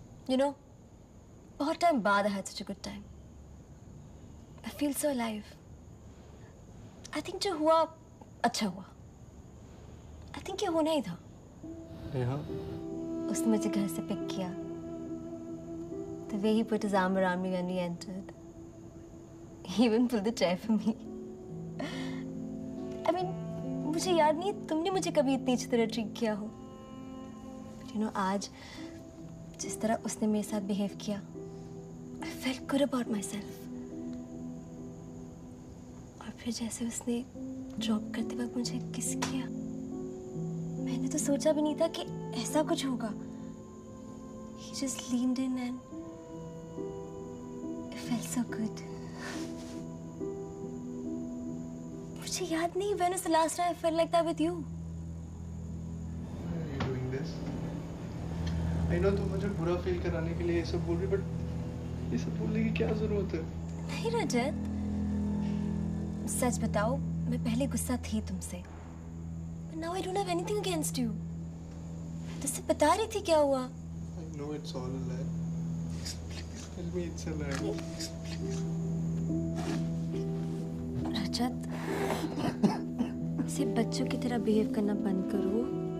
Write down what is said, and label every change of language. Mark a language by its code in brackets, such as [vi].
[en] You know, [hi] बहुत time बाद [en] I had such a good time. I feel so alive. I think [hi] जो हुआ अच्छा हुआ. I think ये होना ही था. नेहा, उसने मुझे घर से पिक किया. [en] The way he put his arm around me when we entered. He even pulled the chair for me. I mean, [hi] मुझे याद नहीं तुमने मुझे कभी इतनी अच्छी तरह ट्रीट किया हो. [en] But you know, [hi] आज जिस तरह उसने मेरे साथ बिहेव किया, [en] I felt good about myself. [hi] और फिर जैसे उसने ड्रॉप करते वक्त मुझे किस किया, मैंने तो सोचा भी नहीं था कि ऐसा कुछ होगा. [en] He just leaned in and it felt so good. [hi] मुझे याद नहीं [en] when was the last time I felt like that with you. I know [hi] तुम मुझे बुरा फील कराने के लिए ये सब बोल रही, बट ये सब बोलने की क्या जरूरत है? नहीं रजत, सच बताओ, मैं पहले गुस्सा थी तुमसे. [en] But now I don't have anything against you. [hi] तुझसे बता रही थी क्या हुआ? [en] I know it's all a lie. Please tell me it's a lie. [hi] रजत, सिर्फ बच्चों की तरह बिहेव करना बंद करो.